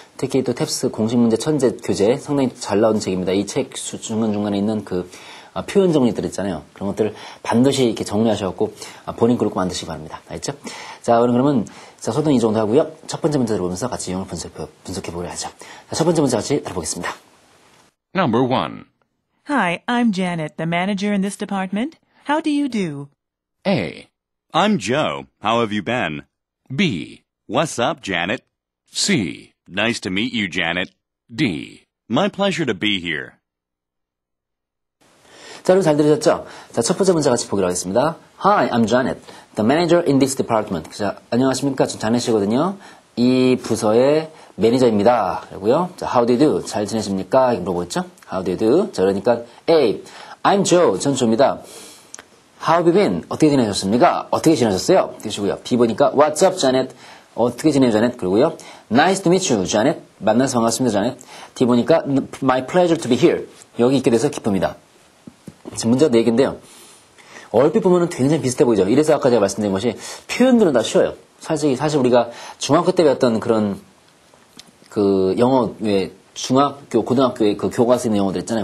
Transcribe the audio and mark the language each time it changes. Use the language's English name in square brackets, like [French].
[Korean] 특히 또 탭스 공식문제 천재 교재 상당히 잘 나오는 책입니다. 이 책 중간중간에 있는 표현 정리들 있잖아요. 그런 것들을 반드시 이렇게 정리하셔갖고 본인 그룹 만드시기 바랍니다. 알겠죠? 자, 그러면 소등 이 정도 하고요. 첫 번째 문제 들어보면서 같이 유형을 분석해 보려 하죠. 자, 첫 번째 문제 같이 들어보겠습니다. [English] Number 1. Hi, I'm Janet, the manager in this department. How do you do? A. I'm Joe. How have you been? B. What's up, Janet? C. Nice to meet you, Janet. D. My pleasure to be here. [Korean] 자, 여러분 잘 들으셨죠? 자, 첫 번째 문제 같이 보기로 하겠습니다. [English] Hi, I'm Janet, the manager in this department. [Korean] 자, 안녕하십니까? 전 자넷이거든요. 이 부서의 매니저입니다. 그리고요. 자, [English] how do you do? [Korean] 잘 지내십니까? 이렇게 물어보겠죠? [English] How do you do? [Korean] 자, 그러니까 [English] A. I'm Joe. [Korean] 전 조입니다. [English] How have you been? [Korean] 어떻게 지내셨습니까? 어떻게 지내셨어요? 되시고요. [English] B 보니까 What's up, Janet? [Korean] 어떻게 지내요, Janet? [English] 그리고요. Nice to meet you, Janet. [Korean] 만나서 반갑습니다, Janet. [English] D 보니까 My pleasure to be here. [Korean] 여기 있게 돼서 기쁩니다. 지금 문제가 4개인데요. 얼핏 보면은 굉장히 비슷해 보이죠. 이래서 아까 제가 말씀드린 것이 표현들은 다 쉬워요. 사실 우리가 중학교 때 배웠던 그런 영어 외 중학교, 고등학교의 교과서 있는 영어들 있잖아요.